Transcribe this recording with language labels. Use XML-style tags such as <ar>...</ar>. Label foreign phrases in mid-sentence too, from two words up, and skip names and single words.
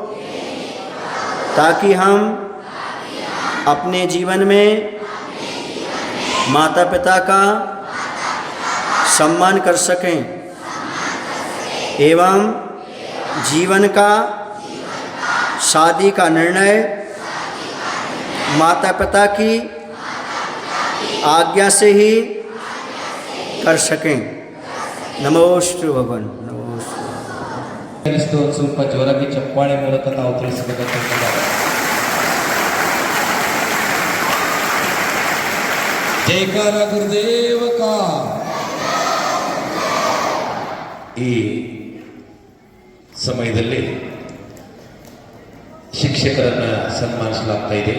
<hi>ताकि हम अपने जीवन में माता पिता का सम्मान कर सकें एवं जीवन का, शादी का निर्णय माता पिता की आज्ञा से ही कर सकें। नमोस्तु भगवान, नमोस्तु।</hi> <kn>ಸ್ವಲ್ಪ ಜೋರಾಗಿ ಚಪ್ಪಾಳೆ ಮೂಲಕ ನಾವು ತಿಳಿಸಬೇಕಂತ</kn> <hi>जयकार गुरुदेव का।</hi> <kn>ಈ ಸಮಯದಲ್ಲಿ ಶಿಕ್ಷಕರನ್ನ ಸನ್ಮಾನಿಸಲಾಗ್ತಾ ಇದೆ.</kn>